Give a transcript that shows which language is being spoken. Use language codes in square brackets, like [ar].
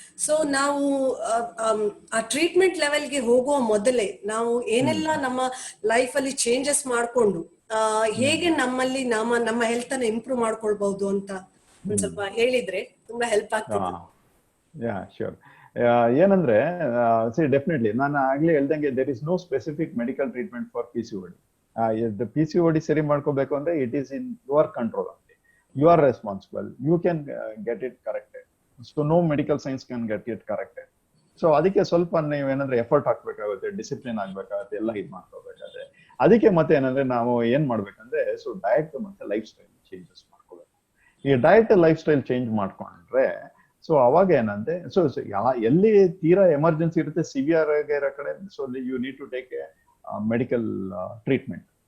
[kn] So ನಾವು ಆ treatment ಲೆವೆಲ್ಗೆ ಹೋಗುವ ಮೊದಲೇ ನಾವು ಏನೆಲ್ಲ ನಮ್ಮ ಲೈಫ್ ಅಲ್ಲಿ ಚೇಂಜಸ್ ಮಾಡ್ಕೊಂಡು ಹೇಗೆ ನಮ್ಮಲ್ಲಿ ನಮ್ಮ ಹೆಲ್ತ್ ಅನ್ನ ಇಂಪ್ರೂವ್ ಮಾಡ್ಕೊಳ್ಬಹುದು ಅಂತ ಒಂದ್ ಸ್ವಲ್ಪ ಹೇಳಿದ್ರೆ ತುಂಬಾ ಹೆಲ್ಪ್ ಆಗ್ತದೆ. [en] Yeah sure. [kn] ಏನಂದ್ರೆ ಡೆಫಿನೆಟ್ಲಿ ನಾನು ಆಗ್ಲೇ ಹೇಳ್ದಂಗೆ [en] There is no specific medical treatment for PCOD. [kn] PCOD ಸರಿ ಮಾಡ್ಕೋಬೇಕು ಅಂದ್ರೆ [en] It is in your control. You are responsible. You can get it corrected. So no medical science can get it corrected. [kn] So ಅದಕ್ಕೆ ಸ್ವಲ್ಪ ನೀವೇನಂದ್ರೆ effort ಹಾಕ್ಬೇಕಾಗುತ್ತೆ, discipline ಆಗ್ಬೇಕಾಗುತ್ತೆ, ಎಲ್ಲ ಇದು ಮಾಡ್ಕೋಬೇಕಾದ್ರೆ. ಅದಕ್ಕೆ ಮತ್ತೆ ಏನಂದ್ರೆ ನಾವು ಏನ್ ಮಾಡ್ಬೇಕಂದ್ರೆ, ಸೊ ಡಯಟ್ ಮತ್ತೆ ಲೈಫ್ ಸ್ಟೈಲ್ ಚೇಂಜಸ್ ಮಾಡ್ಕೋಬೇಕು. ಈ ಡಯಟ್ ಲೈಫ್ ಸ್ಟೈಲ್ ಚೇಂಜ್ ಮಾಡ್ಕೊಂಡ್ರೆ ಸೊ ಅವಾಗ ಏನಂದ್ರೆ, ಸೊ ಎಲ್ಲಿ ತೀರಾ ಎಮರ್ಜೆನ್ಸಿ ಇರುತ್ತೆ, ಸಿವಿಯರ್ ಆಗಿರೋ ಕಡೆ, so [en] You need to take a medical treatment.